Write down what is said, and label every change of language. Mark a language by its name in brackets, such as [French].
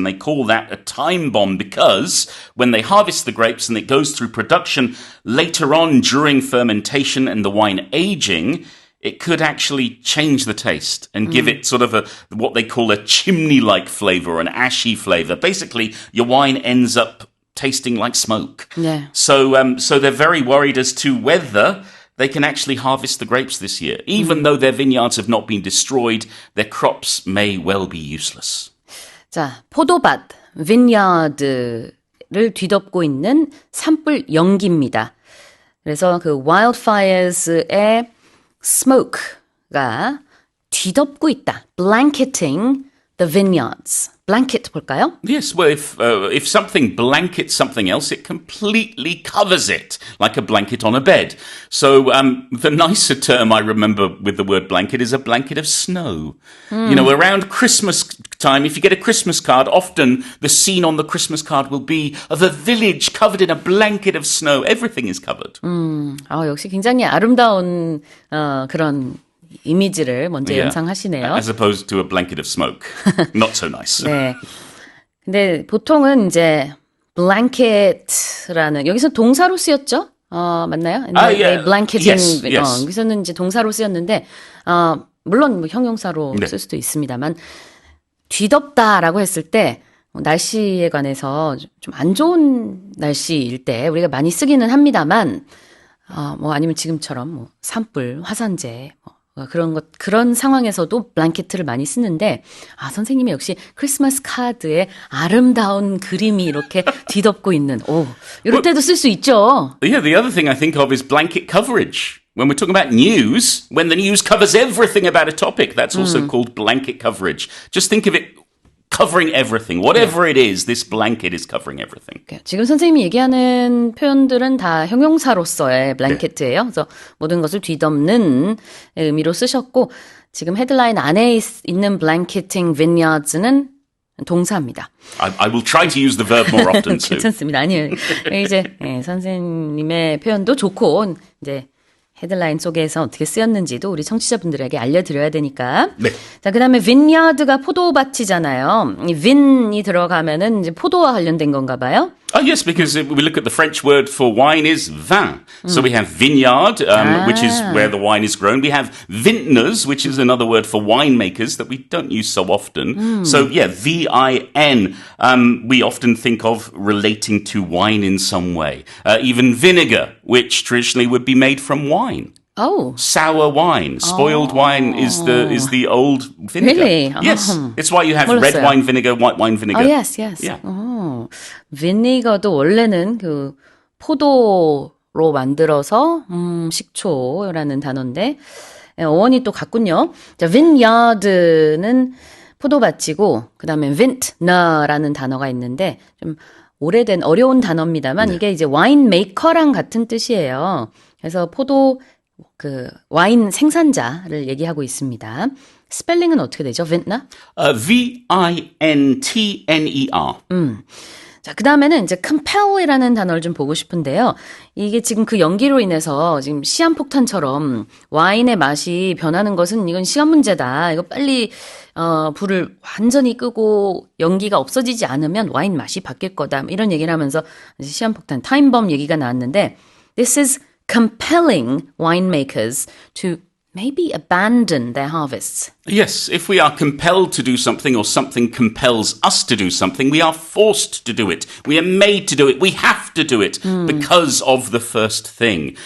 [English] And they call that a time bomb because when they harvest the grapes and it goes through production, later on during fermentation and the wine aging, it could actually change the taste and give it sort of what they call a chimney-like flavor or an ashy flavor. Basically, your wine ends up tasting like smoke. [Korean] 네. [English] So they're very worried as to whether they can actually harvest the grapes this year. Even though their vineyards have not been destroyed, their crops may well be useless. [Korean] 자, 포도밭, vineyard를 뒤덮고 있는 산불 연기입니다. 그래서 그 wildfires의 smoke가 뒤덮고 있다. [English] blanketing the vineyards. blanket [Korean] 볼까요? [English] Yes, well, if something blankets something else, it completely covers it, like a blanket on a bed. So the nicer term I remember with the word blanket is a blanket of snow. You know, around Christmas time, if you get a Christmas card, often the scene on the Christmas card will be of a village covered in a blanket of snow. Everything is covered. [Korean] 역시 굉장히 아름다운 그런 이미지를 먼저 연상하시네요. [English] As opposed to a blanket of smoke. Not so nice. [Korean] 네. 근데 보통은 이제 blanket라는 여기서 동사로 쓰였죠? 맞나요? [English] yeah. blanketing. Yes. [Korean] 여기서는 이제 동사로 쓰였는데 물론 뭐 형용사로 쓸 수도 있습니다만 뒤덮다라고 했을 때 날씨에 관해서 좀 안 좋은 날씨일 때 우리가 많이 쓰기는 합니다만 뭐 아니면 지금처럼 뭐 산불, 화산재 그런 상황에서도 블랭켓을 많이 쓰는데 선생님이 역시 크리스마스 카드에 아름다운 그림이 이렇게 뒤덮고 있는 이럴 때도 쓸 수 있죠. [English] Yeah, the other thing I think of is blanket coverage. When we're talking about news, when the news covers everything about a topic, that's also called blanket coverage. Just think of it covering everything. Whatever it is, this blanket is covering everything. [Korean] 지금 선생님이 얘기하는 표현들은 다 형용사로서의 블랭켓이에요. 그래서 모든 것을 뒤덮는 의미로 쓰셨고 지금 헤드라인 안에 있는 [English] blanketing vineyards [Korean] 는 동사입니다. [English] I will try to use the verb more often too. [Korean] 괜찮습니다. 아니에요. 이제 선생님의 표현도 좋고 이제 헤드라인 속에서 어떻게 쓰였는지도 우리 청취자분들에게 알려드려야 되니까. 네. 자, 그 다음에 vineyard가 포도밭이잖아요. 이 vin이 들어가면은 이제 포도와 관련된 건가 봐요. [English] Yes, because we look at the French word for wine is vin. So we have vineyard, which is where the wine is grown. We have vintners, which is another word for winemakers that we don't use so often. So yeah, V-I-N. We often think of relating to wine in some way. Even vinegar, which traditionally would be made from wine. Oh. Sour wine, spoiled wine is the old vinegar. Really? Yes, it's why you have [Korean] 몰랐어요. [English] red wine vinegar, white wine vinegar. Oh, yes. Yeah. [Korean] 비니거도 원래는 그 포도로 만들어서 식초라는 단어인데 어원이 또 같군요. 자, vineyard는 포도밭이고 그다음에 vintner라는 단어가 있는데 좀 오래된 어려운 단어입니다만 이게 이제 와인 메이커랑 같은 뜻이에요. 그래서 포도 그 와인 생산자를 얘기하고 있습니다. 스펠링은 어떻게 되죠? vintner? [English] V-I-N-T-N-E-R. [Korean] 자, 그 다음에는 이제 compel이라는 단어를 좀 보고 싶은데요. 이게 지금 그 연기로 인해서 지금 시한폭탄처럼 와인의 맛이 변하는 것은 이건 시간 문제다. 이거 빨리, 불을 완전히 끄고 연기가 없어지지 않으면 와인 맛이 바뀔 거다. 이런 얘기를 하면서 시한폭탄, 타임범 얘기가 나왔는데, [English] this is compelling winemakers to maybe abandon their harvests. Yes, if we are compelled to do something or something compels us to do something, we are forced to do it. We are made to do it. We have to do it because of the first thing.